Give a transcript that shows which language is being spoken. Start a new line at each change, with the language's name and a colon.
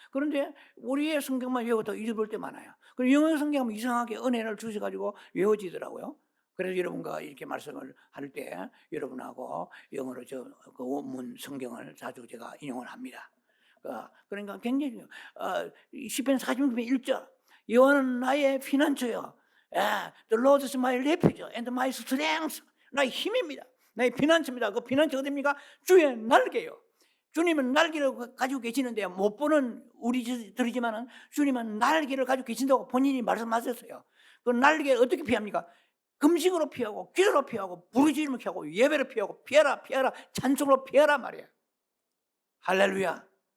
Korean: 그런데 우리의 성경만 외워도 잊어볼 때 많아요. 그리고 영어 성경은 이상하게 은혜를 주셔가지고 외워지더라고요. 그래서 여러분과 이렇게 말씀을 할 때 여러분하고 영어로 그 원문 성경을 자주 제가 인용을 합니다. 그러니까 굉장히 중요해요. 시편 46편 1절 여호와는 나의 피난처요.
English: The Lord is my refuge and my strength.
Korean: 나의 힘입니다. 나의 피난처입니다. 그 피난처가 됩니까? 주의 날개요. 주님은 날개를 가지고 계시는데 못 보는 우리들이지만 주님은 날개를 가지고 계신다고 본인이 말씀하셨어요. 그 날개를 어떻게 피합니까? 금식으로 피하고 기도로 피하고 부르짖음으로 피하고 예배로 피하고 피하라 찬송으로 피하라 말이야. 할렐루야.